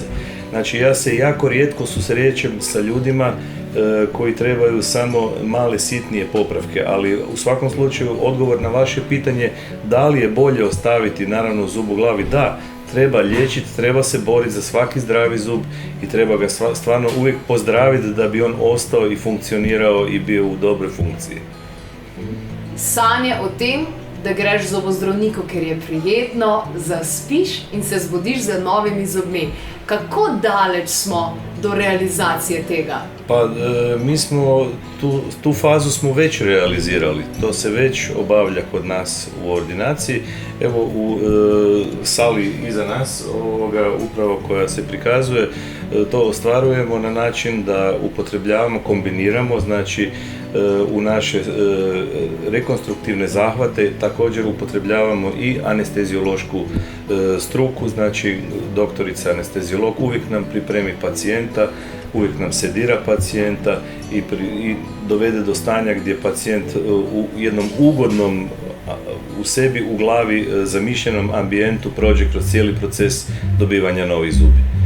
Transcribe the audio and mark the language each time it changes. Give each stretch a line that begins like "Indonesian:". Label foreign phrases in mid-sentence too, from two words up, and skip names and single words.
Croatian: Znači, ja se jako rijetko susrećem sa ljudima koji trebaju samo male sitnije popravke, ali u svakom slučaju odgovor na vaše pitanje da li je bolje ostaviti naravno zub u glavi, da, treba liječiti, treba se boriti za svaki zdravi zub i treba ga stvarno uvijek pozdraviti da bi on ostao i funkcionirao i bio u dobroj funkciji.
Slovenian: Sanje o tem, da greš k zobozdravniku, ker je prijetno, zaspiš in se zbudiš z novimi zobmi. Kako daleč smo do realizacije tega?
Croatian: Pa mi smo tu fazu smo već realizirali, to se već obavlja kod nas u ordinaciji. Evo u sali iza nas, upravo koja se prikazuje, to ostvarujemo na način da upotrebljavamo, kombiniramo, znači u naše rekonstruktivne zahvate također upotrebljavamo i anesteziološku struku, znači doktorica anesteziolog uvijek nam pripremi pacijenta, uvijek nam sedira pacijenta i dovede do stanja gdje pacijent u jednom ugodnom, u sebi, u glavi, zamišljenom ambijentu prođe kroz cijeli proces dobivanja novih zubi.